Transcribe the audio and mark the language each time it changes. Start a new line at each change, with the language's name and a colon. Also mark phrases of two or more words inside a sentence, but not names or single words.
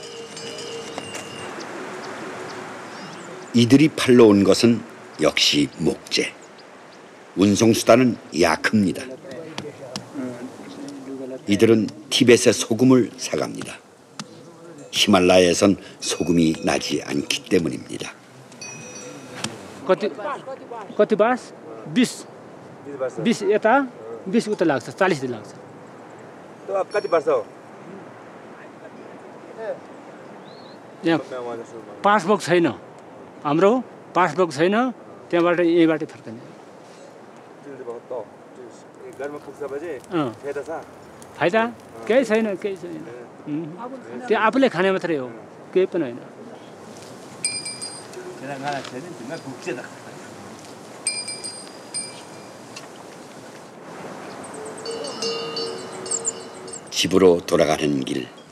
Korean: 이들이 팔러 온 것은 역시 목재. 운송수단은 야크입니다. 이들은 티벳의 소금을 사갑니다. 히말라야에선 소금이 나지 않기 때문입니다.
Nepali: कति बास 20 यता 20 उता लाग्छ 40 दिन लाग्छ तो अब कति वर्ष हो यहाँ पासबुक छैन हाम्रो पासबुक छैन त्यहाँबाट यहीबाट फर्कने घरमा पुग्छपछि फाइदा छ फाइदा केही छैन त्यो आफूले खाने मात्रै हो केही पनि होइन
Korean: 집으로 돌아가는 길.